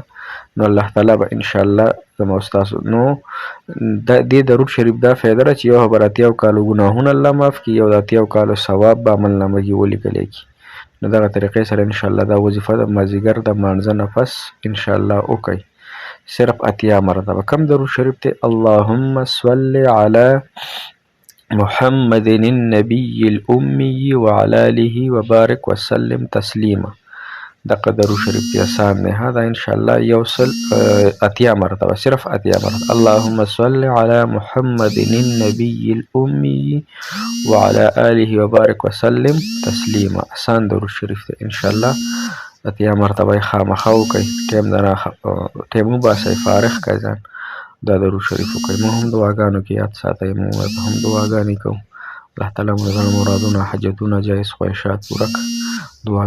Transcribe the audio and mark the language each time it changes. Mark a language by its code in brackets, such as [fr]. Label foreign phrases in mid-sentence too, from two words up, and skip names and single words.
[ps] نو الله تعالی به انشاءالله زما او ستاسو نو دې درود شریف دا فایده ده چې یو خو به 80 کالو ګناهونه الله معاف کړي، یو د 80 کالو ثواب به عملنامه کې ولیکلی کړي. نو دغه طریقې سره انشاءالله دا وظیفه د مازدیګر د مانځه نه پس انشاءالله وکئ صرف 80 مرتبه. کم درود شریف دی؟ [ar] اللهم صل علی محمد النبي الأمي وعلى آله وبارك وسلم تسلیما. [ps] دغه درود شریف دی آسان دی. دا انشاءالله 80 مرتبه صرف 80 مرتبه. [ar] اللهم صل علی محمد النبي الأمي وعلى آله وبارك وسلم تسلیما. [ps] آسان درود شریف دی انشاءالله 80 مرتبه یې خامخا وکئ. ټایم وباسئ، فارغ کړئ ځان، دا درود شریف وکئ. موږ هم دعاګانو کې یاد ساتئ، موږ هم دعاګانې کوو. الله تعالی مو د زړه مرادونه حاجتونه جایز خواهشات پوره کړه.